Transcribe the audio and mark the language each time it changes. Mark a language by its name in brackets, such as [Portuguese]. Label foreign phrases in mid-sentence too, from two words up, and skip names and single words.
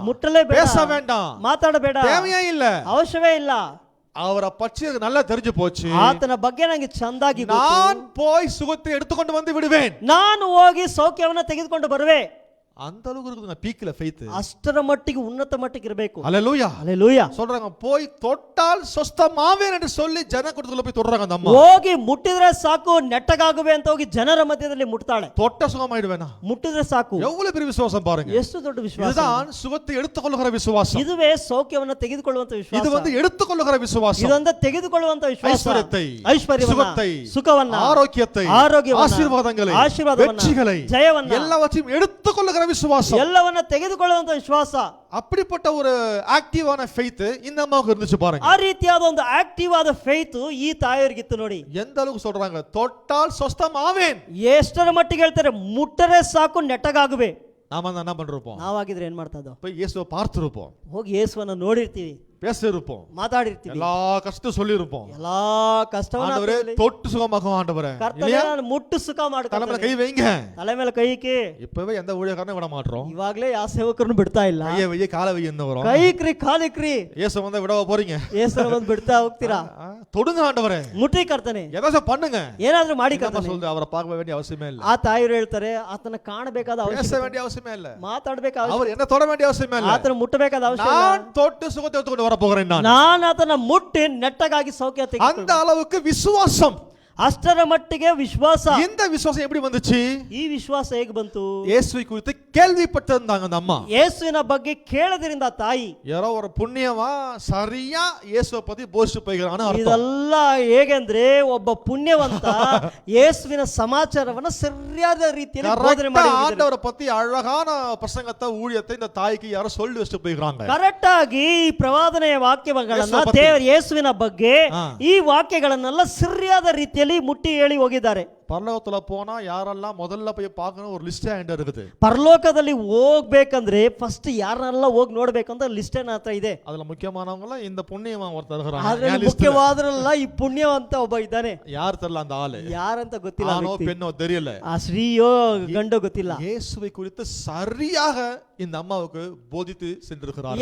[Kannada] ಮುಟ್ಟಲೇ ಬೇಡ, [Tamil] பேச வேண்டாம், [Kannada] ಮಾತಾಡಬೇಡ, [Tamil] தேவையே இல்ல, [Kannada] ಅವಶ್ಯವೇ ಇಲ್ಲ. [Tamil] அவரை பற்றி நல்லா தெரிஞ்சு போச்சு. [Kannada] ಆತನ ಬಗ್ಗೆ ನನಗೆ ಚಂದಾಗಿ ಗೊತ್ತು. [Tamil] நான் போய் சுகத்தை எடுத்துக்கொண்டு வந்து விடுவேன், [Kannada] ನಾನು ಹೋಗಿ ಸೌಖ್ಯವನ್ನ ತೆಗೆದುಕೊಂಡು ಬರುವೆ. [Tamil] அந்த அளவுக்கு இருக்குது [English] peak faith. [Kannada] ಅಷ್ಟರ ಮಟ್ಟಿಗೆ ಉನ್ನತ ಮಟ್ಟಿಗೆ ಇರಬೇಕು. [Tamil] ஹalleluya, ஹalleluya. சொல்றாங்க, போய் தொட்டால் சொஸ்தமாவேன் என்று சொல்லி ஜன கூட்டத்துக்குள்ள போய் தொடுறாங்க அந்த அம்மா. [Kannada] ಹೋಗಿ ಮುಟ್ಟಿದ್ರೆ ಸಾಕು, ನೆಟ್ಟಗಾಗುವೆ ಅಂತ ಹೋಗಿ ಜನರ ಮಧ್ಯದಲ್ಲಿ ಮುಟ್ತಾಳೆ. [Tamil] தொட்ட சுகமாயிடுவேனா? [Kannada] ಮುಟ್ಟಿದ್ರೆ ಸಾಕು. [Tamil] எவ்வளவு பெரிய விசுவாசம் பாருங்க. [Kannada] ಎಷ್ಟು ದೊಡ್ಡ ವಿಶ್ವಾಸ. [Tamil] இதுதான் சுகத்தை எடுத்துக்கொள்ளுகிற விசுவாசம். [Kannada] ಇದುವೇ ಸೌಖ್ಯವನ್ನ ತೆಗೆದುಕೊಳ್ಳುವಂತ ವಿಶ್ವಾಸ. [Tamil] இது எடுத்துக்கொள்ளுகிற விசுவாசம். [Kannada] ಇದೊಂದು ತೆಗೆದುಕೊಳ್ಳುವಂತ ವಿಶ್ವಾಸ. [Tamil] ஐஸ்வரியத்தை, [Kannada] ಐಶ್ವರ್ಯವನ್ನ, [Tamil] சுகத்தை, [Kannada] ಸುಖವನ್ನ, [Tamil] ஆரோக்கியத்தை, [Kannada] ಆರೋಗ್ಯವನ್ನ, [Tamil] ஆசீர்வாதங்களை, [Kannada] ಆಶೀರ್ವಾದವನ್ನ, [Tamil] வெற்றிகளை, [Kannada] ಜಯವನ್ನ, [Tamil] எல்லாவற்றையும் எடுத்துக்கொள்ளுகிற விசுவாசம், [Kannada] ಎಲ್ಲವನ್ನ ತೆಗೆದುಕೊಳ್ಳುವಂತ ವಿಶ್ವಾಸ. [Tamil] அப்படிப்பட்ட ஒரு [English] active faith [Tamil] இந்த அம்மாவுக்கு இருந்துச்சு பாருங்க. [Kannada] ಆ ರೀತಿಯಾದ ಒಂದು ಆಕ್ಟಿವ್ ಆದ ಫೇತ್ ಈ ತಾಯಿಯರಿಗಿತ್ತು ನೋಡಿ. [Tamil] எந்த அளவுக்கு சொல்றாங்க, தொட்டால் சொஸ்தம் ஆவேன். [Kannada] ಎಷ್ಟರ ಮಟ್ಟಿಗೆ ಹೇಳ್ತಾರೆ, ಮುಟ್ಟರೆ ಸಾಕು ನೆಟ್ಟಗಾಗುವೆ. [Tamil] நாம என்ன பண்ணிருப்போம், [Kannada] ನಾವಾಗಿದ್ರೆ ಏನ್ ಮಾಡ್ತಾ ಇದ್ದೋ, [Tamil] போய் இயேசுவை பார்த்திருப்போம், [Kannada] ಹೋಗಿ ಯೇಸುವನ್ನ ನೋಡಿರ್ತೀವಿ, [Tamil] பேசிருப்போம், [Kannada] ಮಾತಾಡಿರ್ತೀವಿ, [Tamil] எல்லா கஷ்டம் சொல்லிருப்போம். [Kannada] ಎಲ್ಲಾ ಕಷ್ಟವನ್ನ [Tamil] ஆண்டவரே தொட்டு சுகமாக்கும் ஆண்டவரே, [Kannada] ಕರ್ತನೇ ನಾನು ಮುಟ್ಟು ಸುಖ ಮಾಡ್ತಾರೆ, [Tamil] தலைமையில கை வைங்க. [Kannada] ತಲೆ ಮೇಲೆ ಕೈ ಇಕ್ಕಿ. [Tamil] இப்பவே எந்த ஊழியக்காரனை விட மாட்டோம், [Kannada] ಇವಾಗ್ಲೇ ಯಾವ ಸೇವಕರನ್ನು ಬಿಡ್ತಾ ಇಲ್ಲ. [Tamil] கையை வைய காலை வையன்னு வரும். [Kannada] ಕೈ ಇಕ್ರಿ ಕಾಲಿಕ್ರಿ, [Tamil] இயேசு வந்தா விடவா போறீங்க? [Kannada] ಯೇಸುನ ಬಂದು ಬಿಡ್ತಾ ಹೋಗ್ತೀರಾ? [Tamil] தொடுங்க ஆண்டவரே, [Kannada] ಮುಟ್ಟಿ ಕರ್ತನೆ, [Tamil] ஏதாச்சும் பண்ணுங்க. [Kannada] ಏನಾದ್ರೂ ಮಾಡಿ [Tamil] நம்ம [Kannada] ಕರ್ತನೆ. [Tamil] சொல்றது அவரை பார்க்க வேண்டிய அவசியமே இல்ல, [Kannada] ಆ ತಾಯಿಯರು ಹೇಳ್ತಾರೆ ಆತನ ಕಾಣಬೇಕಾದ [Tamil] பேச [Kannada] ಅವಶ್ಯಕತೆ, [Tamil] வேண்டிய அவசியமே இல்ல, [Kannada] ಮಾತಾಡಬೇಕಾದ, [Tamil] அவர் என்ன தொட வேண்டிய அவசியமே இல்ல. [Kannada] ಆತನ ಮುಟ್ಟಬೇಕಾದ ಅವಶ್ಯಕ ಇಲ್ಲ. [Tamil] நான் தொட்டு சுகத்தை எடுத்துக்கொண்டு வர போகிறேன். [Kannada] ನಾನು ಆತನ ಮುಟ್ಟಿ ನೆಟ್ಟಗಾಗಿ ಸೌಖ್ಯ [Tamil] அந்த [Kannada] ತೆಗೆದುಕೊಳ್ಳುವೆ. [Tamil] அளவுக்கு விசுவாசம். [Kannada] ಅಷ್ಟರ ಮಟ್ಟಿಗೆ ವಿಶ್ವಾಸ. [Tamil] இந்த விசுவாசம் எப்படி வந்துச்சு? [Kannada] ಈ ವಿಶ್ವಾಸ ಹೇಗೆ ಬಂತು? [Tamil] இயேசுவை குறித்து கேள்விப்பட்டிருந்தாங்க அந்த அம்மா. [Kannada] ಯೇಸುವಿನ ಬಗ್ಗೆ ಕೇಳದ್ರಿಂದ ತಾಯಿ, [Tamil] யாரோ ஒரு புண்ணியமா சரியா இயேசுவை பத்தி போதிச்சு போய்கிறான்னு அர்த்தம். [Kannada] ಇದೆಲ್ಲ ಹೇಗೆಂದ್ರೆ ಒಬ್ಬ ಪುಣ್ಯವಂತ ಯೇಸುವಿನ ಸಮಾಚಾರವನ್ನ ಸರಿಯಾದ ರೀತಿಯಲ್ಲಿ ಬೋಧನೆ ಮಾಡಿ [Tamil] கரெக்டா ஆண்டவரை பத்தி அழகான பிரசங்கத்தை ஊழியத்தை இந்த தாய்க்கு யாரோ சொல்லி வச்சுட்டு போய்கிறாங்க. [Kannada] ಕರೆಕ್ಟ್ ಆಗಿ ಈ ಪ್ರವಾದನೆಯ ವಾಕ್ಯಗಳನ್ನ ಯೇಸುವ ಬಗ್ಗೆ. ದೇವರ ಯೇಸುವಿನ ಬಗ್ಗೆ ಹಾ. ಈ ವಾಕ್ಯಗಳನ್ನೆಲ್ಲ ಸರಿಯಾದ ರೀತಿಯಲ್ಲಿ ಮುಟ್ಟಿ ಹೇಳಿ ಹೋಗಿದ್ದಾರೆ. [Tamil] பரலோகத்துல போனா யாரெல்லாம் முதல்ல போய் பார்க்கணும் ஒரு லிஸ்டே என்கிட்ட இருக்குது. [Kannada] ಪರಲೋಕದಲ್ಲಿ ಹೋಗ್ಬೇಕಂದ್ರೆ ಫಸ್ಟ್ ಯಾರನ್ನೆಲ್ಲ ಹೋಗಿ ನೋಡ್ಬೇಕಂತ ಲಿಸ್ಟ್ ನನ್ನ ಹತ್ರ ಇದೆ. [Tamil] அதுல முக்கியமானவங்க இந்த புண்ணியமா ஒருத்தர் [Kannada] ಅದ್ರಲ್ಲಿ [Tamil] இருக்கிறாங்க. [Kannada] ಮುಖ್ಯವಾದ್ರಲ್ಲ ಈ ಪುಣ್ಯವಂತ ಒಬ್ಬ ಇದ್ದಾನೆ. [Tamil] யார் தெரியல அந்த ஆளு, [Kannada] ಯಾರಂತ ಗೊತ್ತಿಲ್ಲ, ಆ [Tamil] ஆணோ [Kannada] ವ್ಯಕ್ತಿ. [Tamil] பெண்ணோ தெரியல. [Kannada] ಆ ಸ್ತ್ರೀಯೋ ಗಂಡೋ ಗೊತ್ತಿಲ್ಲ. [Tamil] இயேசுவை குறித்து சரியாக இந்த அம்மாவுக்கு போதித்து சென்றிருக்கிறார்.